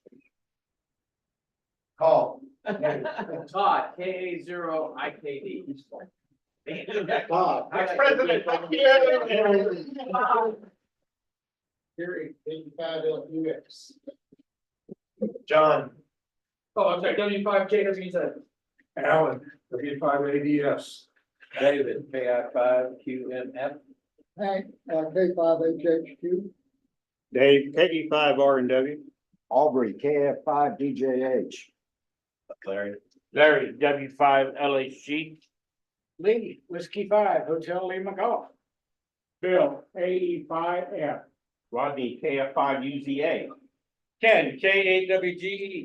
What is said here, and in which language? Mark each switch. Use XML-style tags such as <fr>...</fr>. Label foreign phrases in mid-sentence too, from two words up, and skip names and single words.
<en>Call. Todd, KA0IKD. Bob. Ex-President. Gary, 85LUX. John. Oh, I'm sorry, W5HLG. Alan, W5ADS. David, KI5QMF. Hank, K5HHQ. Dave, KE5R&W. Aubrey, KF5DJH. Larry. Larry, W5LHG. Lee, Whiskey 5, Hotel Lee McGough. Bill, AE5F. Rodney, KF5UZA. Ken, K8WGE.</en>